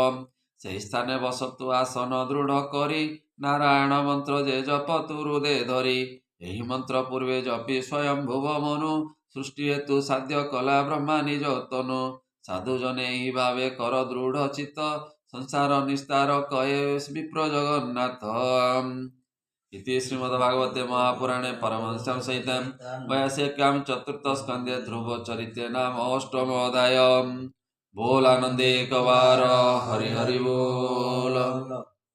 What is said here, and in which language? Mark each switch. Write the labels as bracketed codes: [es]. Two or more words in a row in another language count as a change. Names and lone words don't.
[or] ସେହି ସ୍ଥାନେ ବସତୁ ଆସନ ଦୃଢ଼ କରି ନାରାୟଣ ମନ୍ତ୍ର ଯେ ଜପତୁ ହୃଦେ ଧରି। ଏହି ମନ୍ତ୍ର ପୂର୍ବେ ଜପି ସ୍ୱୟଂଭୁବ ମନୁ ସୃଷ୍ଟି ହେତୁ ସାଧ୍ୟ କଲା ବ୍ରହ୍ମା ନିଜ ତନୁ। ସାଧୁ ଜନେ ଏହି ଭାବେ କର ଦୃଢ଼ ଚିତ୍ତ ସଂସାର ନିସ୍ତାର କହେ ବିପ୍ର ଜଗନ୍ନାଥ। [sa] इति श्रीमद्भागवते महापुराणे परमहंस्यां संहितां वैयासिक्यां चतुर्थ स्कन्धे ध्रुवचरिते नाम अष्टमोऽध्यायः। [or] ବୋଲ ଆନନ୍ଦେ କବାର ହରି ହରି ବୋଲ।